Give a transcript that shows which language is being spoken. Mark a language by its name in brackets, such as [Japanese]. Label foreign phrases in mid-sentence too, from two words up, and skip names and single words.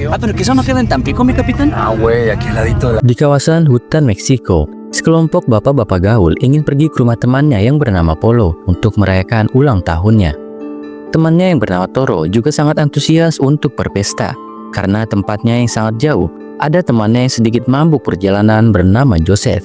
[Spanish] pero que eso no queda en Tampico, mi capitán. Ah, güey, aquí al ladito de la... [Indonesian] Di kawasan hutan Meksiko, sekelompok bapak-bapak gaul ingin pergi ke rumah temannya yang bernama Polo untuk merayakan ulang tahunnya. Temannya yang bernama Toro juga sangat antusias untuk berpesta. Karena tempatnya yang sangat jauh, ada temannya yang sedikit mabuk perjalanan bernama Joseph.